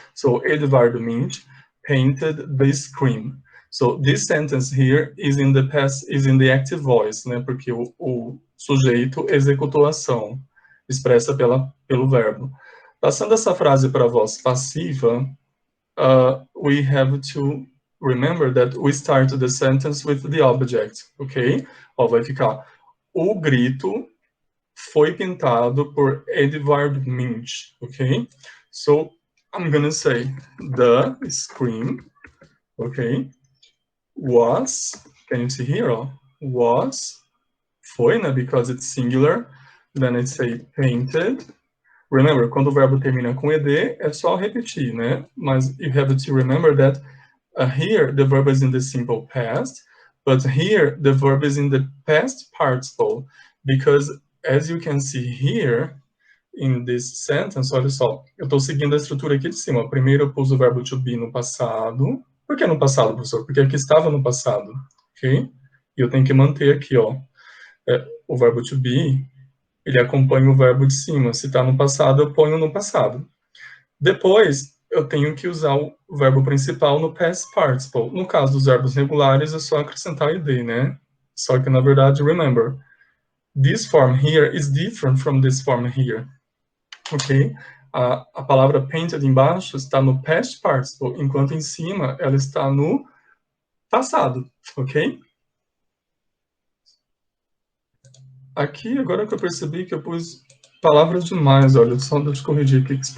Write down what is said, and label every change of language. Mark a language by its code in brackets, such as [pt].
[en] So, Edvard Munch painted the screen. So, this sentence here is in the past, is in the active voice, né? [pt] Porque o sujeito executou a ação, expressa pelo verbo. Passando essa frase para a voz passiva, [en] we have to remember that we start the sentence with the object, ok? [pt] Ó, vai ficar: o grito foi pintado por Edvard Munch, ok? [en] So, I'm gonna say, the scream, ok, was, can you see here, ó, was, foi, né, because it's singular, then I say painted. [pt] Remember, quando o verbo termina com ed, é só repetir, né? [en] Mas you have to remember that here the verb is in the simple past, but here the verb is in the past participle, because as you can see here in this sentence, [pt] olha só, eu estou seguindo a estrutura aqui de cima. Primeiro eu pus o verbo to be no passado. Por que no passado, professor? Porque aqui estava no passado, ok? E eu tenho que manter aqui, ó, o verbo to be, ele acompanha o verbo de cima. Se está no passado, eu ponho no passado. Depois, eu tenho que usar o verbo principal no past participle. No caso dos verbos regulares, é só acrescentar id, né? Só que, na verdade, [en] remember, this form here is different from this form here. Ok? [pt] A palavra painted embaixo está no past participle, enquanto em cima ela está no passado. Ok? Aqui, agora que eu percebi que eu pus palavras demais, olha, só deixa eu corrigir aqui.